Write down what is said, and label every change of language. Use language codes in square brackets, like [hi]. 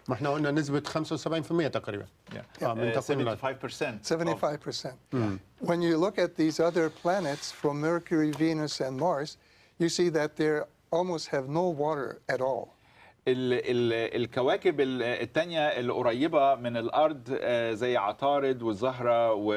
[ar] ما احنا قلنا نسبة 75% تقريبا. من تكوين 75%. [en] When you look at these other planets from Mercury, Venus, and Mars, you see that they almost have no water at all. [ar] الكواكب التانية اللي قريبة من الأرض زي عطارد والزهرة